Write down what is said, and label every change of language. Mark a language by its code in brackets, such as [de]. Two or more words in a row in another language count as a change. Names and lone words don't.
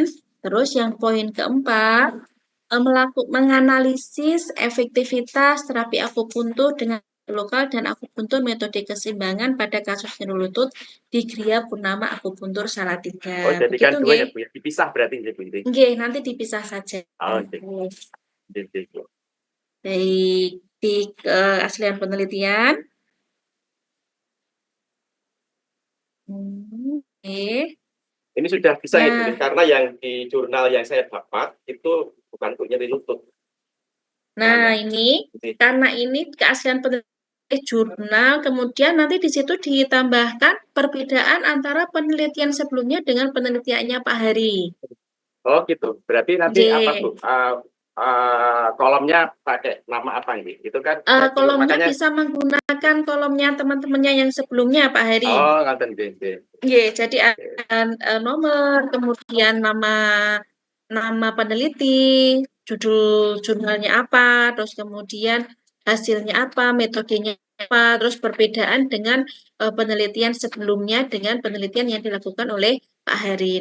[id] Terus yang poin keempat, menganalisis efektivitas terapi akupuntur dengan lokal dan akupuntur metode keseimbangan pada kasus nyeri lutut di Gria Purnama Akupuntur Oh, Salatiga. jadikan Begitu dua nggih? ya, Bu ya. Dipisah berarti nggih, Bu. Nggih, nanti dipisah saja. [jv] Oh, nggih. Nggih, nggih, Bu. [id] Baik, di keaslian penelitian. Oke. Ini sudah bisa ya, Bu, Nah, karena yang di jurnal yang saya dapat itu bukan untuk nyeri lutut. nah Namanya. ini Nggih. karena ini keaslian penelitian jurnal, kemudian nanti di situ ditambahkan perbedaan antara penelitian sebelumnya dengan penelitiannya Pak Hari. Oh, gitu. Berarti nanti apa, Nggih. Bu? Kolomnya pakai nama apa ini? Itu kan saya bingung, Kolomnya makanya. bisa menggunakan kolomnya teman-temannya yang sebelumnya Pak Hari. [jv] Oh, ngaten nggih, nggih. [id] Nggih, jadi nomor, kemudian nama peneliti, judul jurnalnya apa, terus kemudian hasilnya apa, metodenya apa, terus perbedaan dengan penelitian sebelumnya dengan penelitian yang dilakukan oleh Pak Hari.